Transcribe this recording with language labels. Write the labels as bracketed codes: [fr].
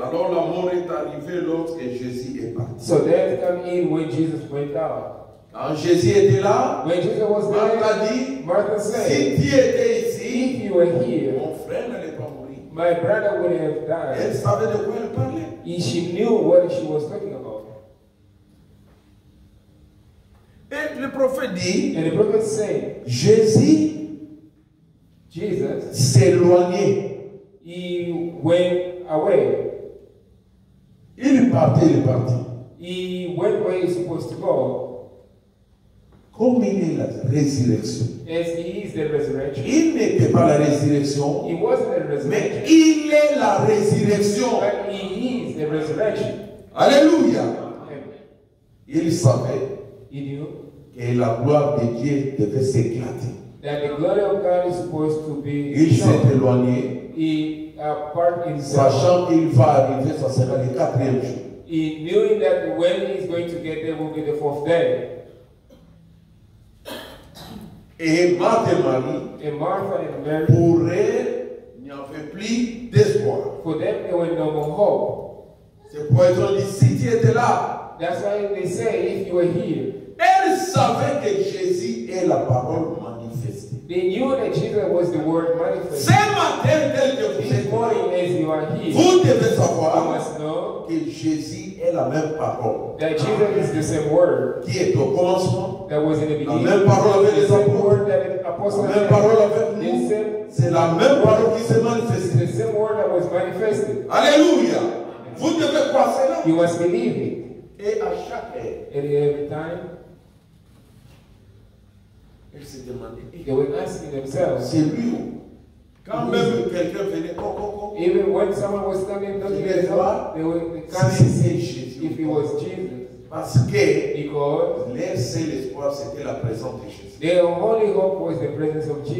[fr] Alors la mort est arrivée lorsque Jésus est parti. [en] So death come in when Jesus went out. [fr] Quand Jésus était là, [en] When Jesus was [fr] Marthe [en] there, [fr] a dit, [en] Martha [fr] si [en] said, [fr] tu étais ici, [en] if you were here, [fr] mon frère n'allait pas mourir. [en] my brother would have died. [fr] Elle savait de quoi elle parlait. [en] She knew what she was talking about. [fr] Et le prophète dit, [en] And the prophet said, [fr] Jésus [en] Jesus, [fr] s'éloignait. [en] he went away. [fr] Il est parti. [en] He went where he's supposed to go. [fr] Comme il est la résurrection. [en] As he is the resurrection. [fr] Il n'était pas la résurrection, [en] He wasn't the [fr] mais [en] resurrection, [fr] il est la résurrection. [en] but he is the resurrection. [fr] Alléluia. [en] And [fr] Il savait [en] he knew [fr] que la gloire de Dieu devait s'éclater. [en] that the glory of God is supposed to be [fr] Il s'est [en] shown. [fr] éloigné, [en] He apart himself. [fr] sachant qu'il va arriver, ça sera le quatrième jour. [en] He knew that when he's going to get there will be the fourth day. [fr] Et Marthe et Marie, [en] And Martha and Mary, [fr] pour elles, il n'y avait plus d'espoir. [en] for them there was no more hope. [fr] C'est pourquoi ils ont dit, si tu étais là, [en] That's why they say, if you were here, [fr] elles savaient que Jésus est la parole manifestée. [en] they knew that Jesus was the word [fr] Ce [en] manifested. [fr] matin, tel que vous [en] This [fr] êtes là, [en] morning, as you are here, [fr] vous devez [en] you [fr] savoir [en] must know [fr] que Jésus est la même parole [en] that Jesus is the same word [fr] qui est au commencement, [en] that was in the [fr] la [en] beginning, [fr] même parole avec [en] the [fr] les [en] same [fr] apôtres, [en] word that the apostles [fr] la même [en] had, [fr] parole avec [en] the [fr] nous. [en] same, [fr] C'est la même parole qui s'est [en] it's [fr] manifestée. [en] the same word that was manifested. [fr] Alléluia. Vous devez croire cela. [en] You must believe it. [fr] Et à chaque heure, [en] And every time, [fr] elle se demandait, [en] they were asking themselves, [fr] c'est lui où? Quand même quelqu'un venait, oh, [en] even when someone was coming, looking at them, they would come and see if it was Jesus. [fr] Parce que [en] because [fr] leur seul espoir, c'était la présence de Jésus. [en] their only hope was the presence of Jesus.